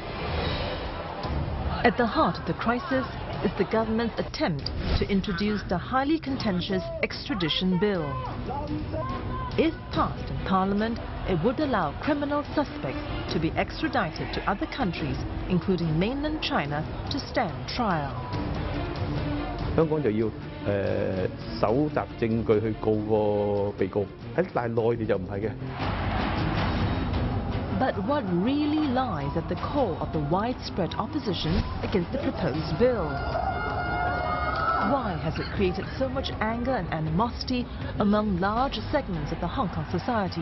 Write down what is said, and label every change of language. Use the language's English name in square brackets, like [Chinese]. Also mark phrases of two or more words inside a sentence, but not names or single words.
[English] At the heart of the crisis is the government's attempt to introduce the highly contentious extradition bill. If passed in Parliament, it would allow criminal suspects to be extradited to other countries, including mainland China, to stand trial. [Cantonese] 香港就要搜集證據去告個被告，但係內地就唔係嘅。 [English] But what really lies at the core of the widespread opposition against the proposed bill? Why has it created so much anger and animosity among large segments of the Hong Kong society?